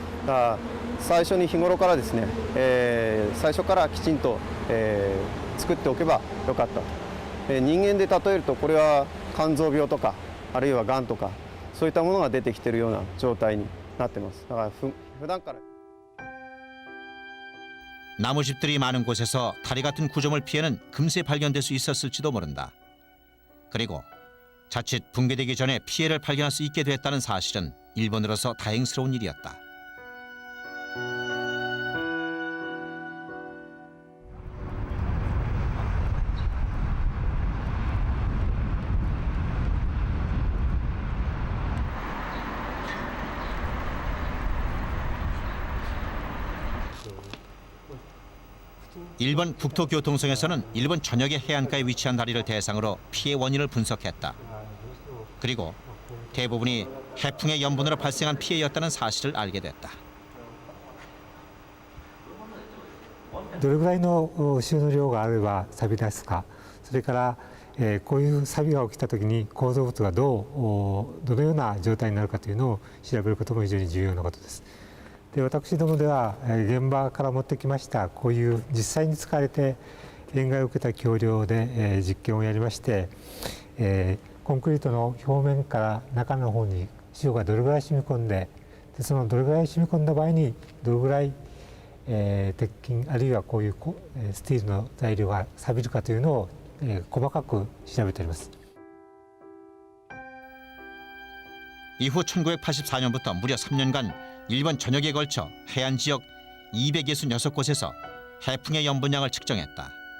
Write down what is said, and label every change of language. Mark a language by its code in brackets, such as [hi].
[ja] だから最初に日頃からですね、最初からきちんと、作っておけばよかったと。人間で例えるとこれは肝臓病とかあるいはがんとかそういったものが出てきているような状態になってます。だから普段から [ko] 나무집들이 많은 곳에서 다리 같은 구조물 피해는 금세 발견될 수 있었을지도 모른다. 그리고 자칫 붕괴되기 전에 피해를 발견할 수 있게 됐다는 사실은 일본으로서 다행스러운 일이었다. 일본 국토교통청에서는 일본 전역의 해안가에 위치한 다리를 대상으로 피해 원인을 분석했다. 그리고 대부분이 해풍의 염분으로 발생한 피해였다는 사실을 알게 됐다. [ja] どれぐらいの潮の量があれば錆び出すか、それから、こういう錆が起きたときに構造物がどのような状態になるかというのを調べることも非常に重要なことです。で、私どもでは現場から持ってきましたこういう実際に使われて塩害を受けた橋梁で、実験をやりまして、コンクリートの表面から中の方に塩がどれぐらい染み込んで、そのどれぐらい染み込んだ場合にどれぐらい鉄筋あるいはこういうスティールの材料が錆びるかというのを、細かく調べております。 [ko] 이후 1984년부터 무려 3년간 일본 전역에 걸쳐 해안 지역 266곳에서 해풍의 염분량을 측정했다.